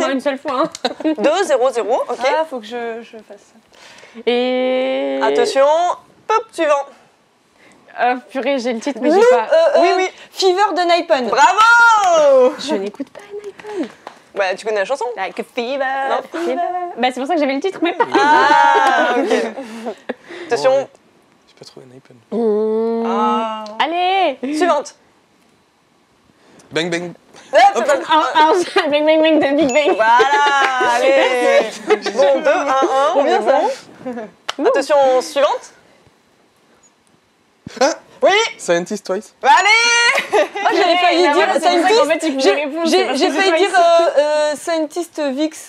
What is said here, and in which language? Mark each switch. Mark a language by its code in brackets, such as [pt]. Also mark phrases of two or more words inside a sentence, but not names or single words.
[fr] main une seule fois. Hein. 2, 0, 0, ok. Ah, faut que je fasse ça. Et... Attention, pop, suivant. Purée, j'ai le titre, mais j'ai pas... Oui. Fever de Naipan. Bravo. Je n'écoute pas. Bah, tu connais la chanson? [en] Like a fever. [fr] Non. Bah, c'est pour ça que j'avais le titre, mais pas... Ah, ok. Attention. Bon, ouais. J'ai pas trouvé un iPhone. Ah. Allez. Suivante. Bang Bang. Hop, Bang, bang, bang de Big Bang. voilà, allez. Bon, 2, 1, 1. Trop bien, ça. Attention, suivante. Ah, Oui. Scientist Twice. Allez. Ah, j'avais failli Là, dire voilà, c'est pour ça qu'en fait, il Scientist. pouvait répondre, c'est parce J'ai que failli c'est dire toi Scientist Vix.